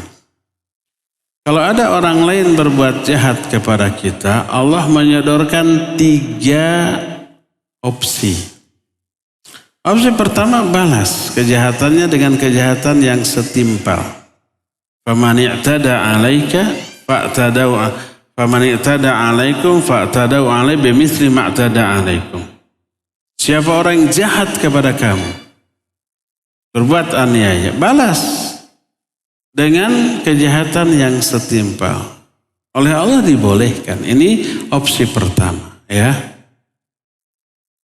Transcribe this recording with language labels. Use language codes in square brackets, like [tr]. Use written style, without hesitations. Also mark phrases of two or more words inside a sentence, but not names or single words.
[id] Kalau ada orang lain berbuat jahat kepada kita, Allah menyodorkan 3 opsi. Opsi pertama, balas kejahatannya dengan kejahatan yang setimpal. [ar] فمن اعتدى عليك فاعتدوا فمن اعتدى عليكم فاعتدوا عليه بمثل ما اعتدى عليكم. [id] Siapa orang yang jahat kepada kamu, berbuat aniaya, balas dengan kejahatan yang setimpal. Oleh Allah dibolehkan. Ini opsi pertama ya.